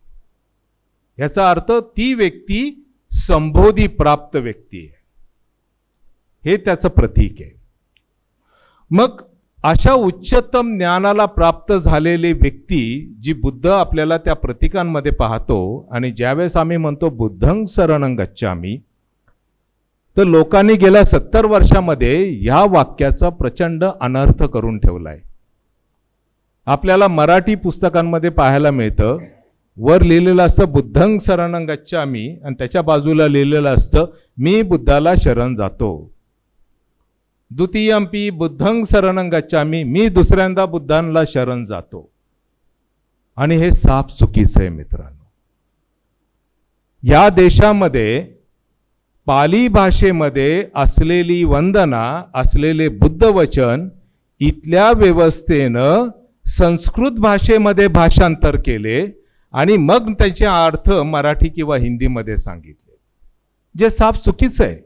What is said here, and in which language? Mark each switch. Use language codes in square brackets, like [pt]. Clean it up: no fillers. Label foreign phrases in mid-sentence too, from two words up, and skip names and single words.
[mr] याचा अर्थ ती व्यक्ती संबोधी प्राप्त व्यक्ती आहे, हे त्याचं प्रतीक आहे. मग अशा उच्चतम ज्ञानाला प्राप्त झालेली व्यक्ती जी बुद्ध आपल्याला त्या प्रतीकांमध्ये पाहतो आणि ज्यावेळेस आम्ही म्हणतो [pi] बुद्धं शरणं गच्छामि, [mr] तर लोकांनी गेल्या 70 वर्षामध्ये ह्या वाक्याचा प्रचंड अनर्थ करून ठेवलाय. आपल्याला मराठी पुस्तकांमध्ये पाहायला मिळतं, वर लिहिलेलं असतं [pi] बुद्धं शरणं गच्छामि [mr] आणि त्याच्या बाजूला लिहिलेलं असतं मी बुद्धाला शरण जातो. [pi] द्वितीयंपि बुद्धं शरणं गच्छामि, [mr] मी दुसऱ्यांदा बुद्धांना शरण जातो. आणि हे साफ चुकीचं आहे मित्रांनो. या देशामध्ये पाली भाषेमध्ये असलेली वंदना, असलेले बुद्ध वचन इथल्या व्यवस्थेनं संस्कृत भाषेमध्ये भाषांतर केले आणि मग त्याचे अर्थ मराठी किंवा हिंदीमध्ये सांगितले, जे साफ चुकीचं आहे.